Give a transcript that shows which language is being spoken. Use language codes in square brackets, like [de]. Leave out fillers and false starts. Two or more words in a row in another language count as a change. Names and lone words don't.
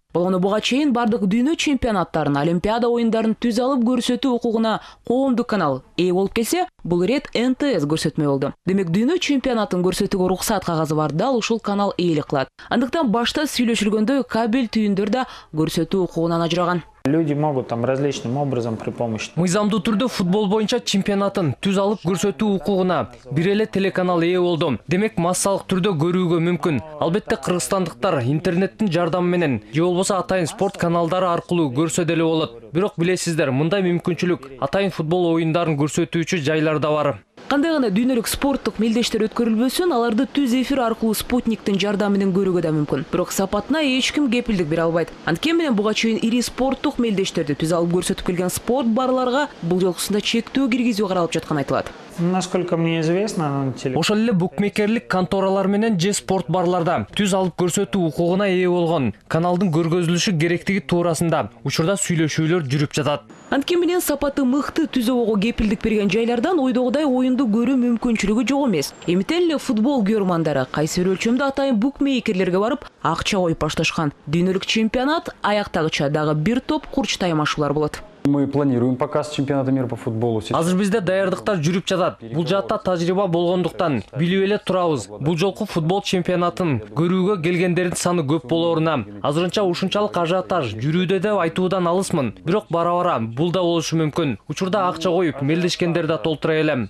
[ky] Болгону буга чейин бардык дүйнө чемпионаттарын, Олимпиада оюндарын түз алып көрсөтүү укугуна коомдук канал ээ болуп келсе, бул рет НТС көрсөтмө болду. Демек дүйнө чемпионатын көрсөтүүгө уруксат кагазы бар, дал ушул канал ээлик кылат. Андыктан башта сүйлөшүлгөндөй кабель түйүндөр да көрсөтүү укугунан ажыраган. [ru] Люди могут там различным образом при помощи. [ky] Мыйзамдуу түрдө футбол боюнча чемпионатын түз алып көрсөтүү укугуна бир эле телеканал ээ болду. Демек массалык түрдө көрүүгө мүмкүн. Албетте кыргызстандыктар интернеттин жардамы менен же болбосо атайын спорт каналдары аркылуу көрсө деле болот. Бирок билесиздер, мындай мүмкүнчүлүк атайын футбол оюндарын көрсөтүүчү жайларда бар. Кандай гана дүйнөлүк спорттук мелдештер өткөрүлбөсүн, аларды түз эфир аркылуу Спутниктин жардамы менен көрүүгө да мүмкүн. Бирок сапатына эч ким кепилдик бере албайт. Анткени менен буга чейин ири спорттук мелдештерди түз алып көрсөтүп келген спорт барларга бул жолкусунда чектөө киргизүү каралып жатканы айтылат. [ru] Насколько мне известно, [ky] ошол эле букмекерлик конторалар менен же спорт барларда түз алып көрсөтүү укугуна ээ болгон каналдын көргөзүлүшү керектиги туурасында учурда сүйлөшүүлөр жүрүп жатат. Анткени менен сапаты мыкты түз алууга кепилдик берген жайлардан ойдогудай оюнду көрүү мүмкүнчүлүгү жок эмес. Эмитен эле футбол көрөрмандары кайсы бир өлчөмдө атайын букмекерлерге барып акча коюп башташкан. Дүйнөлүк чемпионат аяктагыча дагы бир топ курч таймашуулар болот. [ru] Мы планируем показ чемпионата мира по футболу. [ky] Азыр бизде даярдыктар жүрүп жатат. Бул жаатта тажрыйба болгондуктан билип эле турабыз. Бул жолку футбол чемпионатын көрүүгө келгендердин саны көп болоруна. Азырынча ушунчалык ажиотаж жүрүүдө деп айтуудан алысмын. Бирок бара-бара бул да болушу мүмкүн. Учурда акча коюп мелдешкендер да толтура элем.